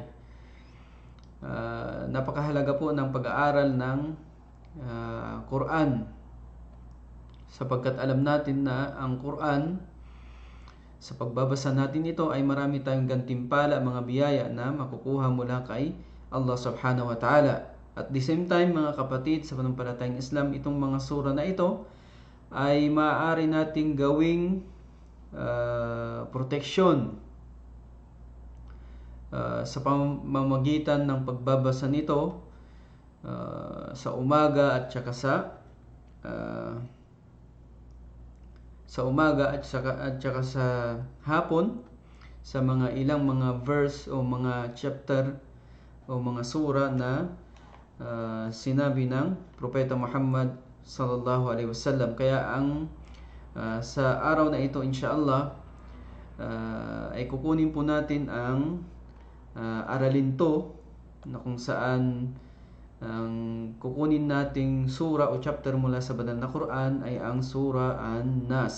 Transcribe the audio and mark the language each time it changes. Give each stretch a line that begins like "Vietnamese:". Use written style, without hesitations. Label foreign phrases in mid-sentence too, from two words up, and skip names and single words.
Filipino: Napakahalaga po ng pag-aaral ng Quran, sapagkat alam natin na ang Quran, sa pagbabasa natin ito ay marami tayong gantimpala, mga biyaya na makukuha mula kay Allah
Arabic: سبحانه وتعالى.
English: At the same time,
Filipino: mga kapatid sa pananampalatayang Islam, itong mga sura na ito ay maaari nating gawing proteksyon sa pamamagitan ng pagbabasa nito sa umaga at saka sa hapon, sa mga ilang mga verse o mga chapter o mga sura na sinabi ng Propeta Muhammad
Arabic: صلى الله عليه وسلم.
Filipino: Kaya ang sa araw na ito, inshallah, ay kukunin po natin ang aralin to, na kung saan ang kukunin nating sura o chapter mula sa banal na Quran ay ang sura An-Nas.